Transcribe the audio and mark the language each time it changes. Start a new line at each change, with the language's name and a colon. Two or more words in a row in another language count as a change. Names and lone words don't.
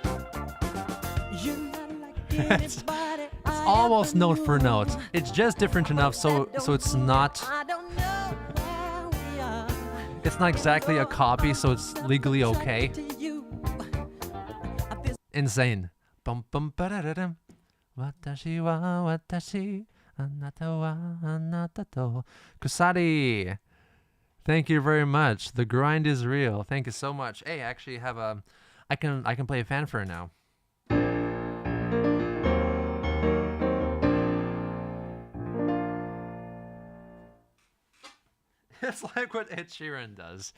English: It's almost note for note. It's just different enough so it's not exactly a copy, so it's legally okay. Insane. Bum bum ba-da-da-dum.
Japanese: 私は私、あなたはあなたと.
English: Kusari. Thank you very much. The grind is real. Thank you so much. Hey, I actually have I can play a fanfare now. It's like what Ed Sheeran does.